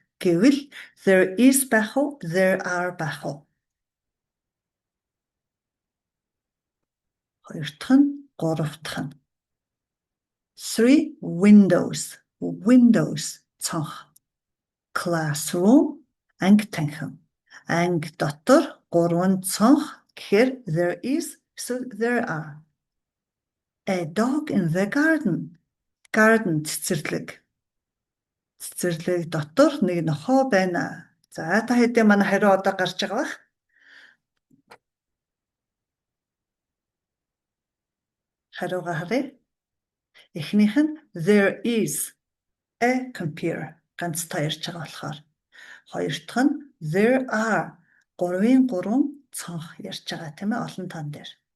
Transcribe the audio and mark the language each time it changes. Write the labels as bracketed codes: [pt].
[mn] Гэвэл [en] there is [mn] байх уу, [en] there are [mn] байх уу? Хоёр дахь нь, гурав дахь нь. [en] 3 windows. [mn] Windows цонх. Classroom анги танхим. Анги дотор 3 цонх гэхээр [en] there is, so there are. A dog in the garden. [mn] Garden цэцэрлэг. Цэцэрлэг дотор нэг нохой байна. За, та хэдийн манай хариу одоо гарч байгаа бах. Хариугаа харъя. Эхнийх нь [en] there is a computer. [mn] Ганц та ярьж байгаа болохоор. Хоёр дахь нь [en] there are [mn] 3-ын 3 цонх ярьж байгаа тийм ээ, олон тоон дээр.